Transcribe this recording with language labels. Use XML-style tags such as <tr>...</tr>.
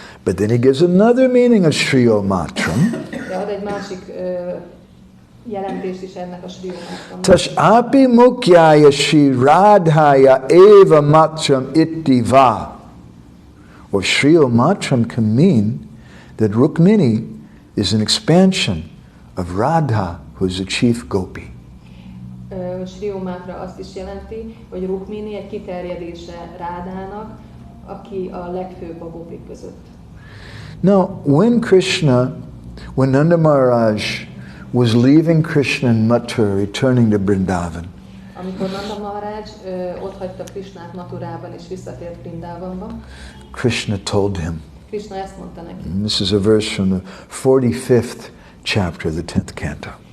<en>But then he gives another meaning of Shriyo Matram.</en> <hu>De ad egy másik jelentést is ennek a Shriyo Matramnak.</hu> <sa>Tashapi mukyaya Shri Radhaya eva matram iti va.</sa> <en>Or Shriyo Matram can mean that Rukmini is an expansion of Radha, who is the chief gopi.</en> <hu>Shriyo Matra azt is jelenti, hogy Rukmini egy kiterjedése Rádának, aki a legfőbb a gopik között.</hu> <en>Now, when Nanda Maharaj was leaving Krishna and Mathura, returning to Vrindavan,</en> <hu>amikor Nanda Maharaj ott hagyta Krishnát Mathurában és visszatért Vrindavanba,</hu> <en>Krishna told him.</en> <hu>Krishna ezt mondta neki.</hu> <en>This is a verse from the 45th chapter of the 10th canto.</en>